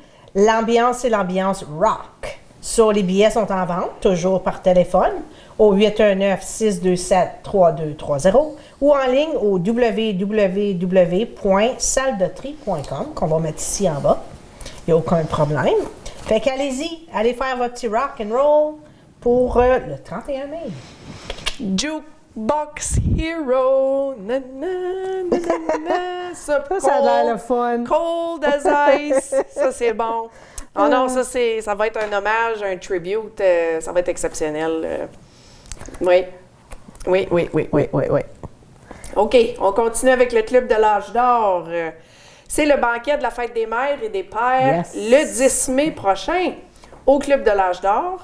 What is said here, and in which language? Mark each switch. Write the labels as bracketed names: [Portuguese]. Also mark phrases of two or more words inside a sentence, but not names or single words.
[French] L'ambiance, c'est l'ambiance rock. Les billets sont en vente, toujours par téléphone, au 819-627-3230 ou en ligne au www.salledetri.com, qu'on va mettre ici en bas. Il n'y a aucun problème. Fait qu'allez-y, allez faire votre petit [English] rock and roll [French] pour le 31 mai. Jukebox Hero. Na, na, na, na, na. Ça a l'air le fun. Cold as ice. Ça, c'est bon. Oh non, ça va être un hommage, un tribute. Ça va être exceptionnel. Oui. OK, on continue avec le Club de l'Âge d'Or. C'est le banquet de la fête des mères et des pères le 10 mai prochain au Club de l'Âge d'Or.